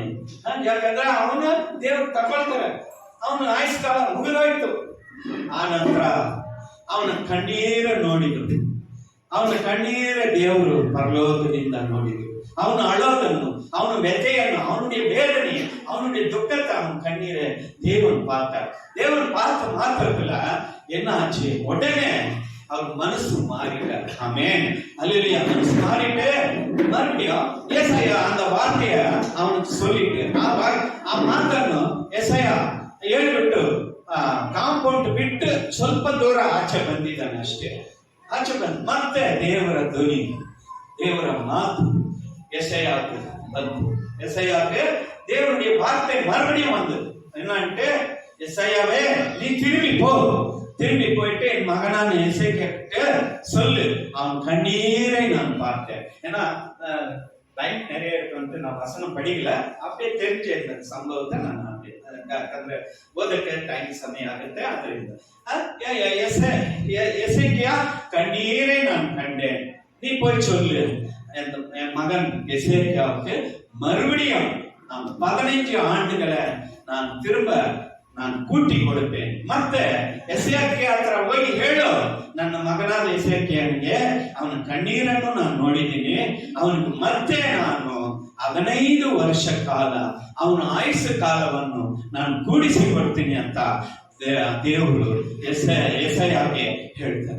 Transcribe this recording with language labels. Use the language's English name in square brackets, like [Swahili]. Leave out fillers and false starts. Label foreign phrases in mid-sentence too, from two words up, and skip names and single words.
[Kannada] ಯಾಕಂದ್ರೆ ಅವನು ದೇವ್ರು ತಗೊಳ್ತಾರೆ, ಅವನ ಆಯುಷ್ಕಾಲ ಮುಗಿದೋಯ್ತು. ಆ ನಂತರ ಅವನ ಕಣ್ಣೀರ ನೋಡಿದ್ರು, ಅವನ ಕಣ್ಣೀರ ದೇವರು ಪರಲೋಕದಿಂದ ನೋಡಿದ್ರು. ಅವನು ಅಳೋದನ್ನು, ಅವನ ವ್ಯಥೆಯನ್ನು, [Tamil] ಅವನುடைய வேதனை, அவனுடைய துக்கத்தை அவன் கண்ணீரை தேவன் பார்த்தார். தேவன் பார்த்த மாத்திரத்துல என்ன ஆச்சு, உடனே அவர் மனசு மாறிட்டார். ஆமென், அல்லேலூயா. மனசு மாறிட்டு மறுபடியும் ஏசாயா அந்த வார்த்தைய அவனுக்கு சொல்லிட்டு [Kannada] ಆ ಮಾತನ್ನು ಏಸಾಯ ಹೇಳ್ಬಿಟ್ಟು ಕಾಂಪೌಂಡ್ ಬಿಟ್ಟು ಸ್ವಲ್ಪ ದೂರ ಆಚೆ ಬಂದಿದ್ದಾನೆ ಅಷ್ಟೇ. ಆಚೆ ಬಂದು ಮತ್ತೆ ದೇವರ ಧ್ವನಿ, ದೇವರ ಮಾತು ஏசாயாவுக்கு ಬಂತು. [Tamil] ஏசாயாவுக்கு தேவனுடைய வார்த்தை மறுபடியும் வந்தது. என்னன்ட்டு, ஏசாயாவே நீ திரும்பி போயிட்டு என் மகனான எசேக்கியாகிட்ட சொல்லு, அவன் கண்ணீரை நான் பார்த்தேன். ஏன்னா டைம் நிறைய இருக்கு, நான் வசனம் படிக்கல, அப்படியே தெரிஞ்ச இந்த சம்பவத்தை நான் [Kannada] ಯಾಕಂದ್ರೆ ಓದಕ್ಕೆ ಟೈಮ್ ಸಮಯ ಆಗುತ್ತೆ. [Tamil] ಅದರಿಂದ எசேக்கியா கண்ணீரை நான் கண்டேன், நீ போய் சொல்லு என் மகன் எசேக்கியாவுக்கு மறுபடியும் 15 ஆண்டுகளை நான் திரும்ப [Kannada] ನಾನು ಕೂಟಿ ಕೊಡುತ್ತೇನೆ. ಮತ್ತೆ ಎಸೇಕಿಯಾ ಹತ್ರ ಹೋಗಿ ಹೇಳು, ನನ್ನ ಮಗನಾದ ಎಸೇಕಿಯನಿಗೆ ಅವನ ಕಣ್ಣೀರನ್ನು ನಾನು ನೋಡಿದ್ದೀನಿ, ಅವನಿಗೆ ಮತ್ತೆ ನಾನು 15 ವರ್ಷ ಕಾಲ ಅವನ ಆಯುಷ್ಯ ಕಾಲವನ್ನು ನಾನು ಕೂಡಿಸಿ ಕೊಡ್ತೀನಿ ಅಂತ ದೇವರು ಏಸಾಯಾಗೆ ಹೇಳ್ತಾರೆ.